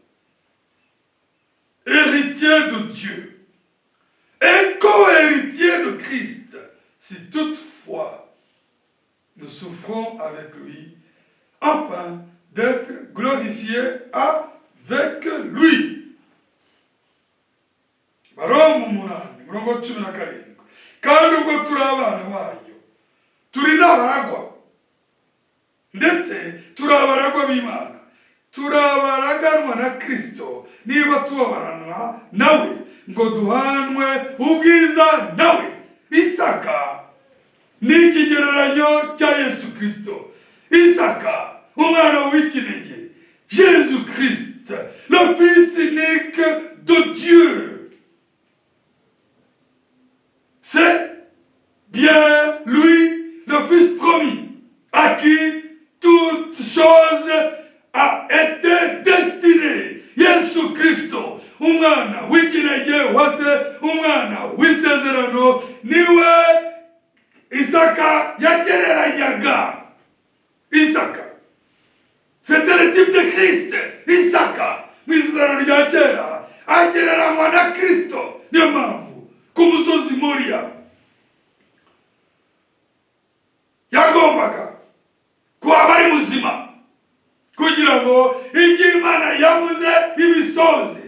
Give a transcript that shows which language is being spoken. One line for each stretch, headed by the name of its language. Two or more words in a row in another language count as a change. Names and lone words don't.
French: Héritiers de Dieu. Et co-héritiers de Christ, si toutefois nous souffrons avec lui, afin d'être glorifiés avec lui.
Kinyarwanda: Baroma 8, murongo 17. Kandi ubwo turi abana bayo, turi n'abaragwa, ndetse turi abaragwa b'Imana, turi abaraganwa na Kristo, niba tubabarana nawe ngo duhanwe ubwiza nawe. Isaka ni ikigereranyo cya Yesu Kristo. Isaka, umwana w'ikinege,
French: Jésus Christ, le fils unique de Dieu. C'est bien lui, le fils promis, à qui toute chose a été destinée.
Kinyarwanda: Yesu Kristo, umwana w'ikinege wase, umwana w'isezerano, niwe Isaka yagereranyaga. Isaka,
French: c'était le type de Christ.
Kinyarwanda: Isaka, mu isezerano rya kera, agereranywa na Kristo. Niyo mpamvu ku musozi Moriya yagombaga kuba ari muzima kugira ngo ibyo Imana yavuze ibisoze.